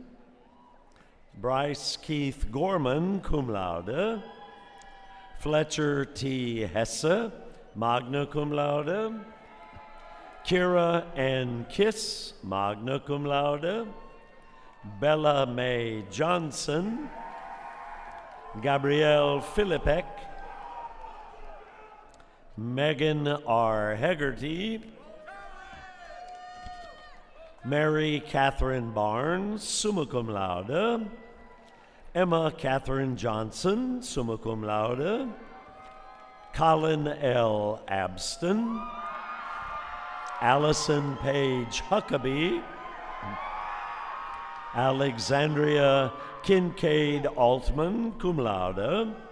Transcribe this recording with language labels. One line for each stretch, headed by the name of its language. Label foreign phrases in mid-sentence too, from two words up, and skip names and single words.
English: Bryce Keith Gorman,
Latin: cum laude.
English: Fletcher T. Hesse,
Latin: magna cum laude.
English: Kira N. Kiss,
Latin: magna cum laude.
English: Bella Mae Johnson. Gabrielle Philippek. Megan R. Hegarty. Mary Catherine Barnes,
Latin: summa cum laude.
English: Emma Catherine Johnson,
Latin: summa cum laude.
English: Colin L. Abston. Allison Page Huckabee. Alexandria Kincaid Altman,
Latin: cum laude.